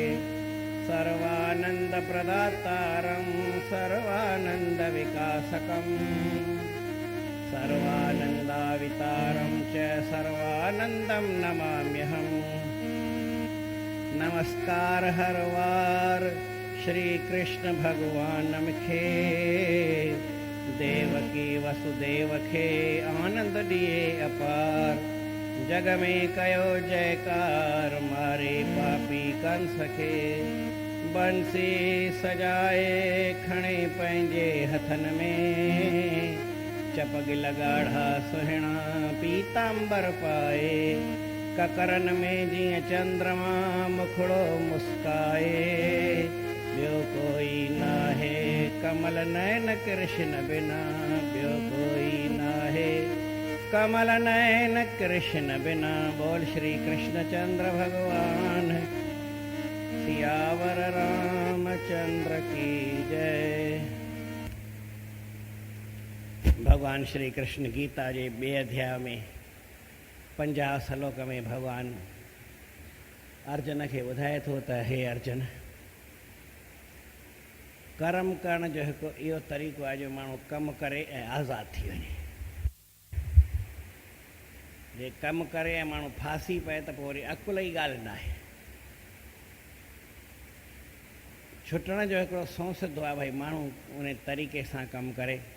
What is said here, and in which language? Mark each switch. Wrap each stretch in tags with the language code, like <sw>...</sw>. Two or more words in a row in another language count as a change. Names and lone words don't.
<sa>सर्वानन्दप्रदातारं सर्वानन्दविकासकं सर्वानन्दावितारं च सर्वानन्दं नमाम्यहम्।</sa> <sd>नमस्कार हर वार श्री कृष्ण भगवान नमखे देवकी वसुदेव खे आनंद दिए अपार। जग में कयो जयकार मारे पापी कंस खे बंसी सजाए खणे पंहिंजे हथन में चपग लगाढ़ा सुहिणा पीतांबर पाए। ककरन में जीअं चंद्रमा मुखड़ो मुस्काए ॿियो कोई नाहे कमल नयन कृष्ण बिना ॿियो कोई नाहे कमल नयन कृष्ण बिना।</sd> <hi>बोल श्री कृष्णचंद्र भगवान सियावर रामचंद्र की जय।</hi> <sd>भगवान श्री कृष्ण गीता जे 2 अध्याय में 50 श्लोक में भगवान अर्जुन खे ॿुधाए थो त हे अर्जुन, कर्म करण जो हिकु इहो तरीक़ो आहे जो माण्हू कमु करे ऐं आज़ादु थी वञे। जे कमु करे ऐं माण्हू फासी पए त पोइ वरी अकुल जी ॻाल्हि न आहे। छुटण जो हिकिड़ो सौंसिधो आहे भई माण्हू उन तरीक़े सां कमु करे।</sd>